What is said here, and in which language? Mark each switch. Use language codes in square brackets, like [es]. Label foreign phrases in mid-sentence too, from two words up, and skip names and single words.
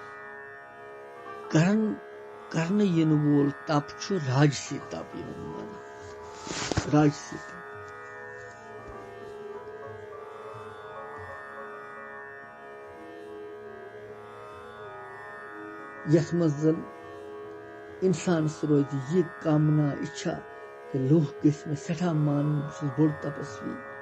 [ks] करन यन वोल तप छु राजसी तप यवन माना राजसी तप यस मज इंसान रोज यह कामना इच्छा लोह गस में सठा मान बोड़ तपस्वी